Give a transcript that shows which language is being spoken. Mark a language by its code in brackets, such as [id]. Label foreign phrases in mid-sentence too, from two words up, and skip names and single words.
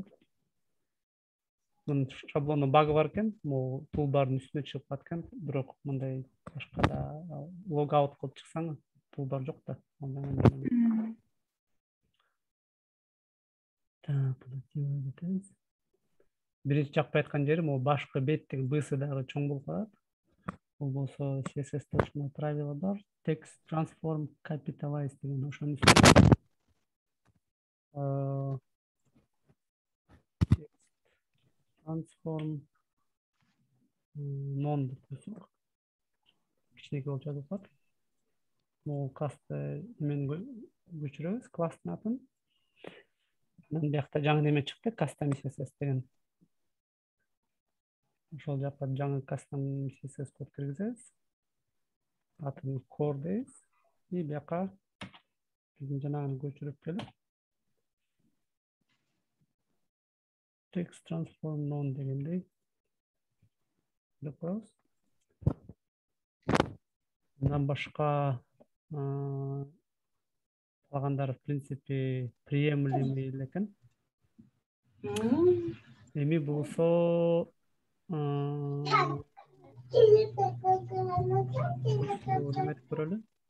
[ky] Мунун шаблону багы бар экен, могу тулбардын үстүнө чыгып аткан, бирок мындай башка да логаут кылып чыксаң, тулбар жок да. Биринчи жакпай аткан жери могу башкы беттин бысы дагы чоң болуп калат. Бул болсо CSS-те ушундай правила бар. [en] Text transform capitalize [ky] деген ошонун үстүнө. [en] Transform non [ky] деп койсок. Кичинекей болуп жазылып калат. Могу классты мен көчүрөбүз, класстын атын. Анан биякта жаңы неме чыкты, [en] custom CSS [ky] деген. Ошол жакка жаңы [en] custom CSS [ky] код киргизебиз. Атын core дейбиз. И бияка биздин жанагыны көчүрүп келип [en] text transform non [ky] дегендей деп коебуз. Андан башка калгандары [ru] в принципе приемлемый [ky] экен. Эми болсо неметип көрөлү.